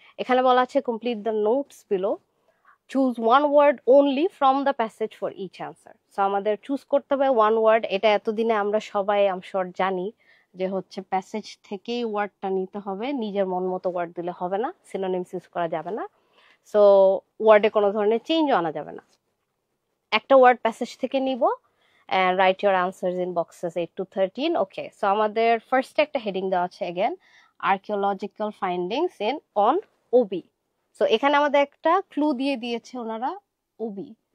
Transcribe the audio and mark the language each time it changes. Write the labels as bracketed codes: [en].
[bn] এখানে বলা আছে [en] Complete the notes below, choose one word only from the passage for each answer. [bn] So আমাদের choose করতে হবে ওয়ান ওয়ার্ড। এটা এতদিনে আমরা সবাই আমশোর জানি যে হচ্ছে প্যাসেজ থেকেই ওয়ার্ডটা নিতে হবে, নিজের মন মতো ওয়ার্ড দিলে হবে না, সিনোনিমস ইউজ করা যাবে না, সো ওয়ার্ডে কোনো ধরনের চেঞ্জও আনা যাবে না। একটা ওয়ার্ড প্যাসেজ থেকে নিব [en] and write your answers in boxes 8 to 13. [bn] Okay, so আমাদের ফার্স্টে একটা হেডিং দেওয়া আছে [en] Again archaeological findings in on OB. [bn] So এখানে আমাদের একটা ক্লু দিয়ে দিয়েছে ওনারা, ওবি।